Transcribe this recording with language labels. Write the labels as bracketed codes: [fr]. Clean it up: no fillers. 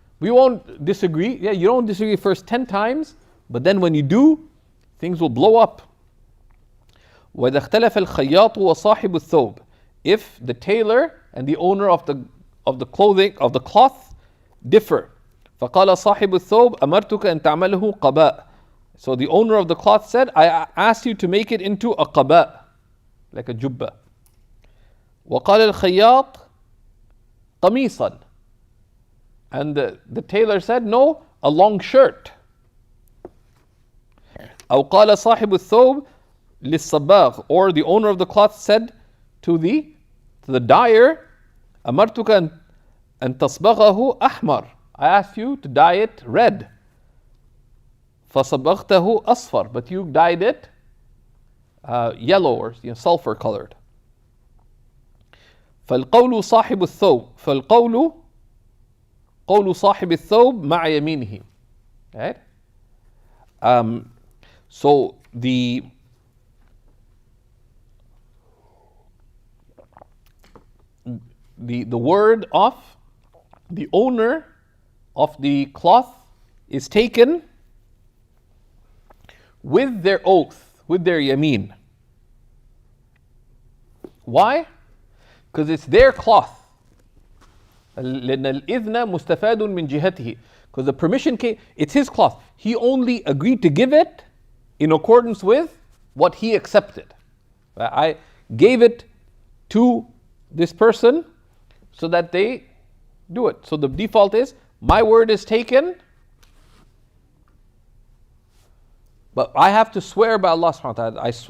[en] We won't disagree. Yeah, you don't disagree first 10 times, but then when you do, things will blow up. [ar] وَإِذَا اخْتَلَفَ الْخَيَّاطُ وَصَاحِبُ الثَّوْبِ. [en] If the tailor and the owner of the clothing, of the cloth, differ. [ar] فَقَالَ صَاحِبُ الثَّوْبِ أَمَرْتُكَ أَن تَعْمَلَهُ قَبَاء. [en] So the owner of the cloth said, I asked you to make it into a qaba, like a jubba. [ar] وَقَالَ الْخَيَّاطُ قَمِيصًا. [en] And the tailor said, no, a long shirt. [ar] أو قال صاحب الثوب للصباغ. [en] Or the owner of the cloth said to the dyer, [ar] أمرتك أن تصبغه أحمر. [en] I asked you to dye it red. [ar] فصبغته أصفر. [en] But you dyed it yellow or sulfur colored. [ar] فالقول صاحب الثوب. فالقول قول صاحب الثوب مع يمينه. [en] Right? So the word of the owner of the cloth is taken with their oath, with their yameen. Why? Because it's their cloth. [ar] لأن الإذن مستفاد من جهته. [en] Because the permission came, it's his cloth. He only agreed to give it in accordance with what he accepted. I gave it to this person so that they do it. So the default is, my word is taken, but I have to swear by Allah subhanahu wa ta'ala.